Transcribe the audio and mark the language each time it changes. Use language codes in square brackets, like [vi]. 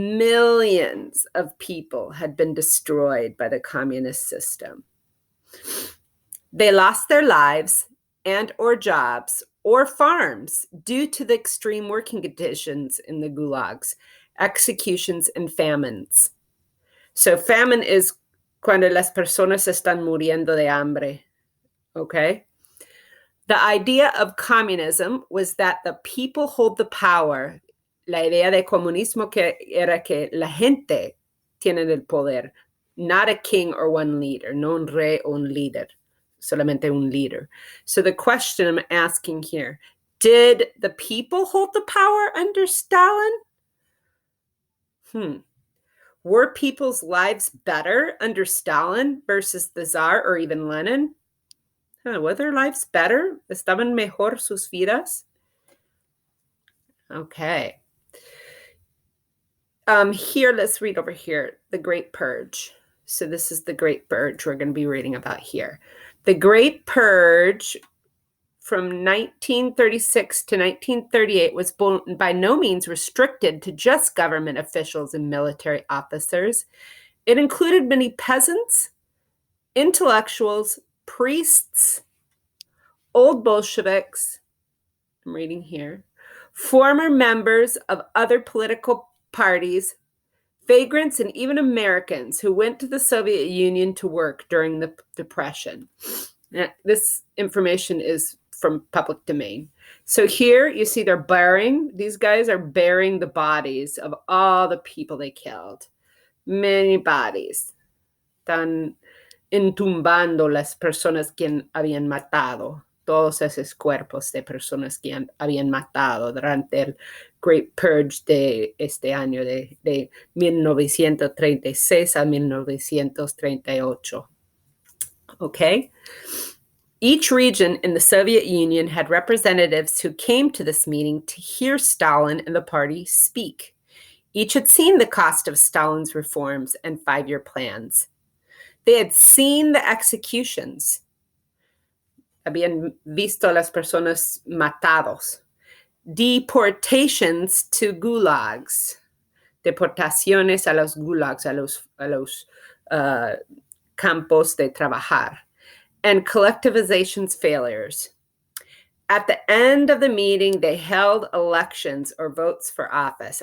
[en] Millions of people had been destroyed by the communist system. They lost their lives and or jobs or farms due to the extreme working conditions in the gulags, executions, and famines. So famine is [es] cuando las personas están muriendo de hambre. [en] Okay? The idea of communism was that the people hold the power. [es] La idea de comunismo era que la gente tiene el poder, [en] not a king or one leader, [es] no un rey o un líder, solamente un leader. [en] So the question I'm asking here, did the people hold the power under Stalin? Were people's lives better under Stalin versus the Tsar or even Lenin? Were their lives better? [es] ¿Estaban mejor sus vidas? [en] Okay. Here, let's read over here, the Great Purge. So this is the Great Purge we're going to be reading about here. The Great Purge from 1936 to 1938 was by no means restricted to just government officials and military officers. It included many peasants, intellectuals, priests, old Bolsheviks, I'm reading here, former members of other political parties, vagrants, and even Americans who went to the Soviet Union to work during the Depression. Now, this information is from public domain. So here you see these guys are burying the bodies of all the people they killed. Many bodies. [es] Están entumbando las personas que habían matado. Todos esos cuerpos de personas que habían matado durante el Great Purge de este año, de 1936 a 1938. Okay? [en] Each region in the Soviet Union had representatives who came to this meeting to hear Stalin and the party speak. Each had seen the cost of Stalin's reforms and 5-year plans. They had seen the executions. [es] Habían visto las personas matados. [en] Deportations to gulags. [es] Deportaciones a los gulags, a los campos de trabajar. [en] And collectivization's failures. At the end of the meeting, they held elections or votes for office.